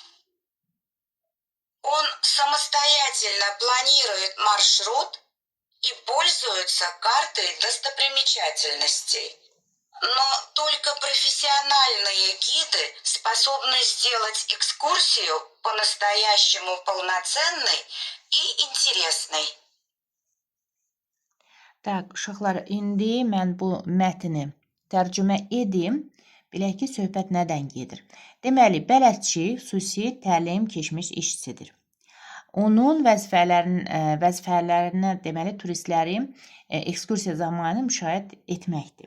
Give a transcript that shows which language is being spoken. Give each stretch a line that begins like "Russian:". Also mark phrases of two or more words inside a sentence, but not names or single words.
Russian: Он самостоятельно планирует маршрут и пользуется картой достопримечательностей. Но только профессиональные гиды способны сделать экскурсию по-настоящему полноценной и интересной.
Azerbaijani: Tak, uşaqlar, indi mən bu mətni tərcümə edim. Bilək ki, söhbət nədən gedir? Deməli, bələdçi xüsusi təlim keçmiş işçidir. Onun vəzifələrinə deməli turistləri ekskursiya zamanı müşahidə etməkdir.